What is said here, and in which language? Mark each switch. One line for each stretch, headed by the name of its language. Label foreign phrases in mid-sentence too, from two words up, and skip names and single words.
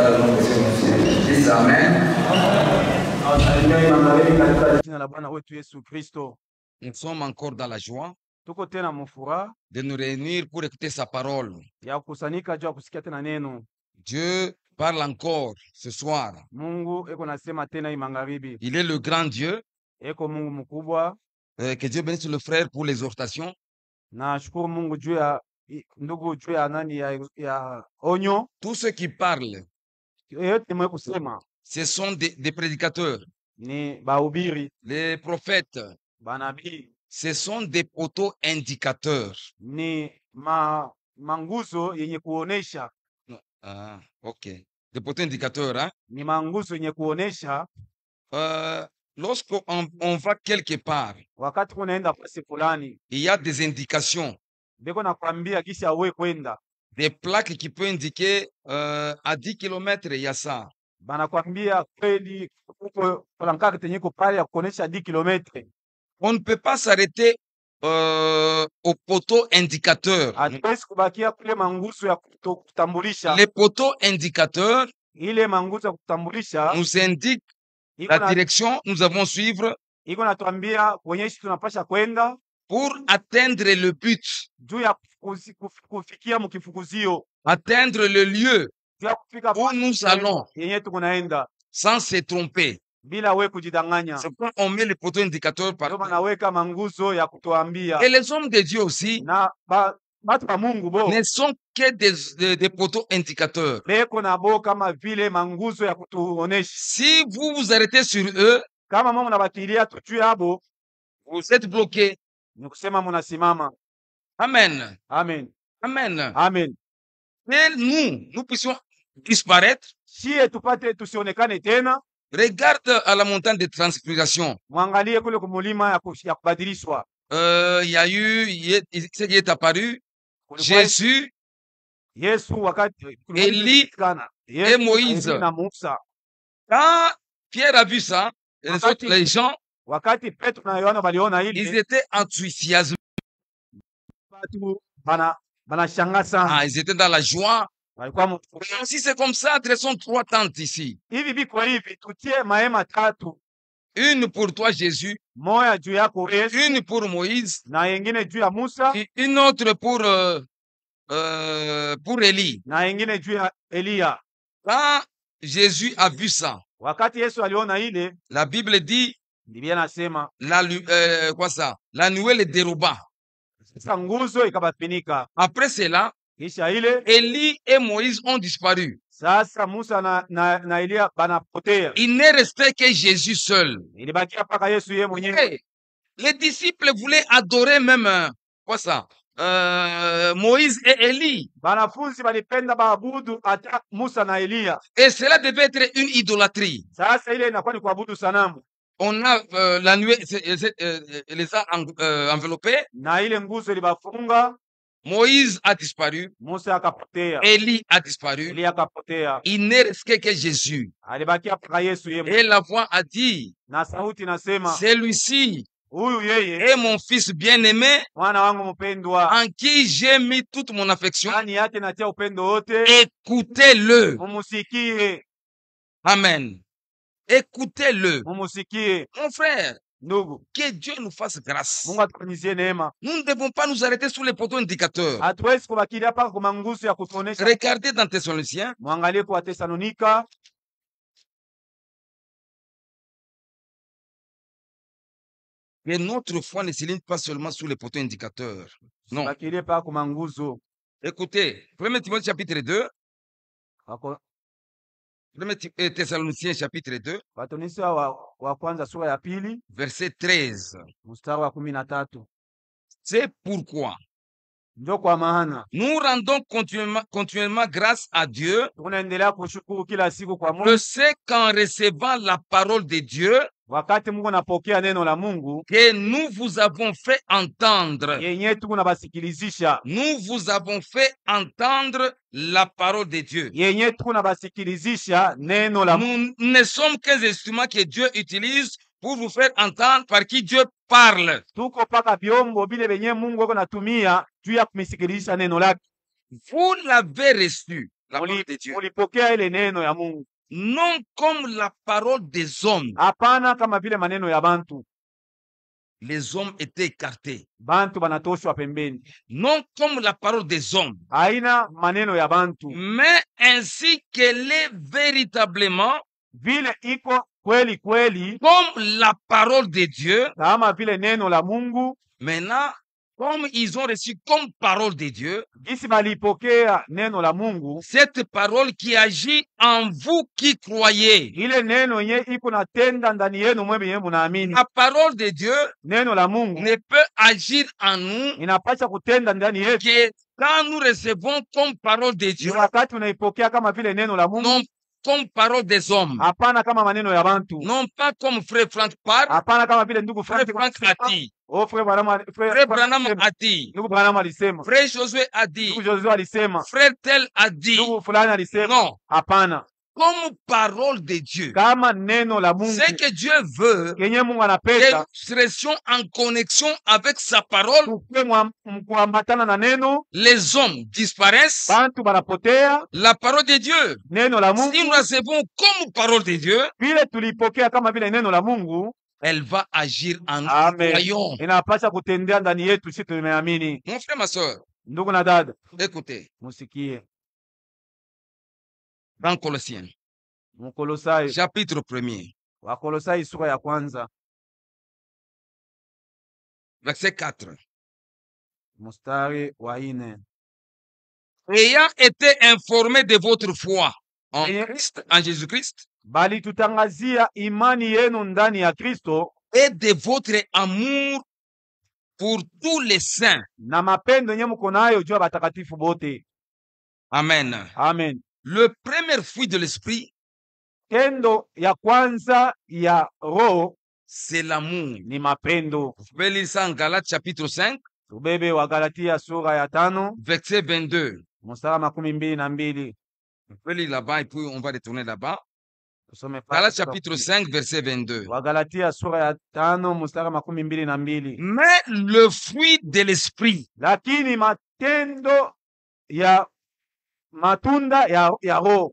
Swahili: Jina la Bwana wetu Yesu Kristo.
French: Nous sommes encore dans la joie
Swahili: Tuko tena mfuraha
French: de nous réunir pour écouter sa parole.
Swahili: ya kukusanyika juu ya kusikia tena neno.
French: Dieu parle encore ce soir.
Swahili: Mungu eko nasema tena hii magharibi,
French: Il est le grand Dieu.
Swahili: eko Mungu mkubwa.
French: Que Dieu bénisse le frère pour l'exhortation.
Swahili: Na shukuru Mungu juu ya ndugu, juu ya nani, ya onyo.
French: Tous ceux qui parlent,
Swahili: Yote mwe kusema
French: ce sont des prédicateurs.
Swahili: ni bahubiri,
French: Les prophètes,
Swahili: banabii,
French: ce sont des auto-indicateurs.
Swahili: ni manguzo yenye kuonesha, Ah, ok.
French: Des auto-indicateurs, hein?
Swahili: ni manguzo yenye kuonesha
French: Lorsqu'on on va quelque part,
Swahili: wakati kunaenda fasi fulani,
French: il y a des indications,
Swahili: beko nakwambia kisha uwe kwenda,
French: des plaques qui peuvent indiquer à 10 km, il y a ça.
Swahili: banakwambia kweli uko palankaka tenyeko pale ya kuonesha 10 kilometre.
French: On ne peut pas s'arrêter aux poteaux indicateurs.
Swahili: Hatuwezi kubakia kule manguzo ya kutambulisha.
French: Les poteaux indicateurs
Swahili: Ile manguzo ya kutambulisha
French: nous indiquent la direction nous avons suivre
Swahili: iko natuambia kwenyeshi tunapasha kwenda
French: pour atteindre le but,
Swahili: juu ya kufikia mkifukuzio,
French: atteindre le lieu
Swahili: juu ya kufika
French: où nous allons
Swahili: yenye tukunaenda
French: sans se tromper.
Swahili: bila we kujidanganya.
French: C'est pourquoi on met les poteaux indicateurs
Swahili: Ndio
French: partout.
Swahili: banaweka manguzo ya kutuambia.
French: Et les hommes de Dieu aussi
Swahili: Na batu ba Mungu bo
French: ne sont que des poteaux indicateurs.
Swahili: beko na bo kama vile manguzo ya kutuonesha.
French: Si vous vous arrêtez sur eux,
Swahili: Kama mama nabakilia tuchue abo,
French: vous êtes bloqués.
Swahili: ni kusema munasimama. Amen. Amen, Amen. amen.
French: Et nous puissions disparaître.
Swahili: Shie tupate tusionekane tena.
French: Regarde à la montagne de transfiguration.
Swahili: Mwangalie kule kumulima ya kubadilishwa.
French: Il y a eu, ce qui est apparu, Jésus,
Swahili: Yesu wakati
French: Eli et Moïse.
Swahili: na Musa.
French: Quand Pierre a vu ça, et les autres, les gens,
Swahili: Wakati Petro na Yohana waliona
French: ils
Swahili: hili,
French: étaient enthousiasmés.
Swahili: watu banashangaa sana,
French: Ah, ils étaient dans la joie.
Swahili: walikuwa
French: Si c'est comme ça, dressons 3 tentes ici.
Swahili: hivi biko hivi, tutie mahema tatu,
French: Une pour toi, Jésus.
Swahili: moya juu yako Yesu
French: Une pour Moïse.
Swahili: na yengine juu ya Musa
French: Et une autre pour Élie.
Swahili: na yengine juu ya Eliya.
French: Quand Jésus a vu ça,
Swahili: Wakati Yesu aliona ile,
French: la Bible dit,
Swahili: Biblia nasema
French: quoi ça? La nuée le déroba.
Swahili: sasa nguzo ikabafinika.
French: Après cela,
Swahili: Kisha ile
French: Élie et Moïse ont disparu.
Swahili: sasa Musa na Eliya banapotea,
French: Il n'est resté que Jésus seul.
Swahili: ilibakia mpaka Yesu yeye mwenyewe.
French: Hey, les disciples voulaient adorer même, quoi ça? Moïse et Élie.
Swahili: Banafunzi balipenda baabudu hata Musa na Eliya.
French: Et cela devait être une idolâtrie.
Swahili: Sasa ile inakuwa ni kuabudu sanamu.
French: On a la nuée les a enveloppés.
Swahili: Na ile nguzo ilibafunga.
French: Moïse a disparu.
Swahili: Musa akapotea.
French: Élie a disparu.
Swahili: Eliya akapotea.
French: Il n'est resté que Jésus.
Swahili: Alibakia mpaka Yesu yeye.
French: Et la voix a dit,
Swahili: Na sauti nasema,
French: celui-ci
Swahili: huyu yeye
French: est mon fils bien-aimé,
Swahili: mwana wangu mpendwa,
French: en qui j'ai mis toute mon affection.
Swahili: ndani yake natia upendo wote,
French: Écoutez-le.
Swahili: mumusikie,
French: Amen. Écoutez-le.
Swahili: mumusikie.
French: Mon frère,
Swahili: Ndugu,
French: que Dieu nous fasse grâce.
Swahili: Mungu atufanyizie neema.
French: Nous ne devons pas nous arrêter sur les poteaux indicateurs.
Swahili: Hatuwezi kubakilia mpaka kwa manguzo ya kutuonesha.
French: Regardez dans Thessaloniciens,
Swahili: Mwangalie kwa Tesalonika,
French: que notre foi ne s'aligne pas seulement sur les poteaux indicateurs. Non.
Swahili: bakilie mpaka kwa manguzo.
French: Écoutez, 1 Timothée chapitre 2,
Swahili: Wako
French: 1 Thessaloniciens chapitre 2,
Swahili: Wathesalonike wa kwanza sura ya pili
French: verset 13.
Swahili: mstari wa 13.
French: C'est pourquoi
Swahili: Ndio kwa maana
French: nous rendons continuellement grâce à Dieu
Swahili: tunaendelea kushukuru kila siku kwa
French: que
Swahili: Mungu,
French: c'est qu'en recevant la parole de Dieu
Swahili: wakati Mungu anapokea neno la Mungu
French: que nous vous avons fait entendre.
Swahili: yenye tuku na basikilizisha,
French: Nous vous avons fait entendre la parole de Dieu.
Swahili: yenye tuku na basikilizisha neno la Mungu.
French: Nous ne sommes qu'un instrument que Dieu utilise pour vous faire entendre par qui Dieu parle.
Swahili: Tuko paka vyombo vile venye Mungu ako natumia juu ya kumsikilizisha neno lake.
French: Vous l'avez reçu, la parole de Dieu,
Swahili: Mulipokea ile neno ya Mungu,
French: non comme la parole des hommes.
Swahili: hapana kama vile maneno ya bantu.
French: les hommes étaient écartés.
Swahili: bantu banatoshwa pembeni,
French: Non comme la parole des hommes,
Swahili: haina maneno ya bantu,
French: mais ainsi qu'elle est véritablement
Swahili: vile iko kweli kweli,
French: comme la parole de Dieu.
Swahili: kama vile neno la Mungu.
French: Maintenant, comme ils ont reçu comme parole de Dieu,
Swahili: Gisi balipokea neno la Mungu,
French: cette parole qui agit en vous qui croyez.
Swahili: ile neno yenye iko natenda ndani yenu mwe yenye munaamini.
French: La parole de Dieu
Swahili: Neno la Mungu
French: ne peut agir en nous
Swahili: inapasha kutenda ndani yetu
French: que quand nous recevons comme parole de
Swahili: ni
French: Dieu,
Swahili: wakati unaipokea kama vile neno la Mungu,
French: non comme parole des hommes,
Swahili: hapana kama maneno ya bantu,
French: non pas comme frère Franck parle, hapana kama vile ndugu frère Frank Franck a dit, oh, frère frère Branham
Swahili: alisema,
French: a dit,
Swahili: ndugu Branham alisema,
French: frère Josué a dit,
Swahili: ndugu Joshua alisema,
French: frère tel a dit.
Swahili: ndugu fulani alisema.
French: Non,
Swahili: Hapana,
French: comme parole de Dieu.
Swahili: kama neno la Mungu
French: Ce que Dieu veut,
Swahili: kenye Mungu
French: que
Swahili: anapenda
French: nous restions en connexion avec sa parole.
Swahili: tukwe mkuambatana na neno,
French: Les hommes disparaissent,
Swahili: bantu banapotea.
French: la parole de Dieu,
Swahili: Neno la
French: si
Swahili: Mungu
French: nous recevons comme parole de Dieu,
Swahili: vile tulipokea kama vile neno la Mungu,
French: elle va agir en nous.
Swahili: amen,
French: Croyons.
Swahili: inapasha kutendea ndani yetu, sisi tumeamini.
French: Mon frère, ma soeur,
Swahili: Ndugu na dada,
French: écoutez,
Swahili: musikie
French: dans Colossiens,
Swahili: Mkolosai,
French: chapitre 1er,
Swahili: Wakolosai sura ya kwanza
French: verset 4.
Swahili: mstari wa 4.
French: Ayant été informé de votre foi en Et- Christ, en Jésus-Christ,
Swahili: Bali tutangazia imani yenu ndani ya Kristo
French: et de votre amour pour tous les saints.
Swahili: na mapendo yenye mko nayo juu ya batakatifu bote. Amen. Amen.
French: Le premier fruit de l'esprit,
Swahili: Tendo ya kwanza ya Roho
French: c'est l'amour.
Swahili: ni mapendo.
French: Vous pouvez lire ça en Galates chapitre 5,
Swahili: Tubebe wa Galatia sura ya 5
French: verset 22.
Swahili: mstari 22.
French: Vous pouvez lire là-bas et puis on va retourner là-bas.
Swahili: Tusome
French: Galates chapitre 5, verset 22.
Swahili: wa Galatia sura ya 5 mstari 22.
French: Mais le fruit de l'esprit,
Swahili: Lakini matendo ya matunda ya Roho,